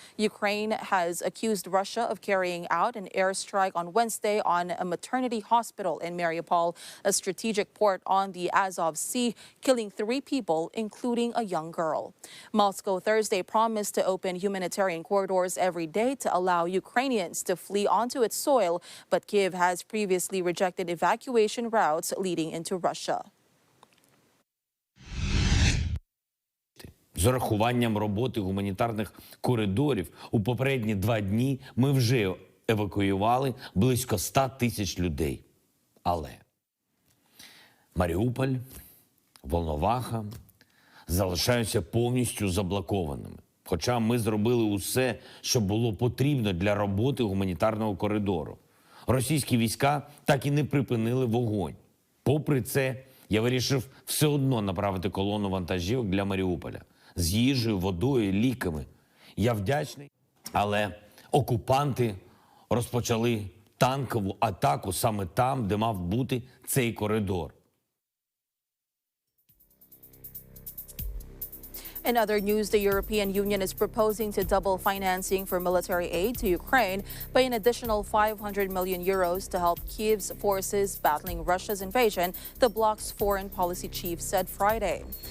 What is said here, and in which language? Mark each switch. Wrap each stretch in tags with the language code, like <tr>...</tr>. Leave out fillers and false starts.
<en>Ukraine has accused Russia of carrying out an airstrike on Wednesday on a maternity hospital in Mariupol, a strategic port on the Azov Sea, killing 3 people, including a young girl. Moscow Thursday promised to open humanitarian corridors every day to allow Ukrainians to flee onto its soil, but Kyiv has previously rejected evacuation routes leading into Russia.</en> <uk>З урахуванням роботи гуманітарних коридорів у попередні 2 дні ми вже евакуювали близько 100 тисяч людей. Але Маріуполь, Волноваха залишаються повністю заблокованими. Хоча ми зробили усе, що було потрібно для роботи гуманітарного коридору. Російські війська так і не припинили вогонь. Попри це, я вирішив все одно направити колону вантажівок для Маріуполя. З їжею, водою, ліками. Я вдячний, але окупанти розпочали танкову атаку саме там, де мав бути цей коридор.</uk> <en>In other news, the European Union is proposing to double financing for military aid to Ukraine by an additional 500 million euros to help Kiev's forces battling Russia's invasion, the bloc's foreign policy chief said Friday.</en>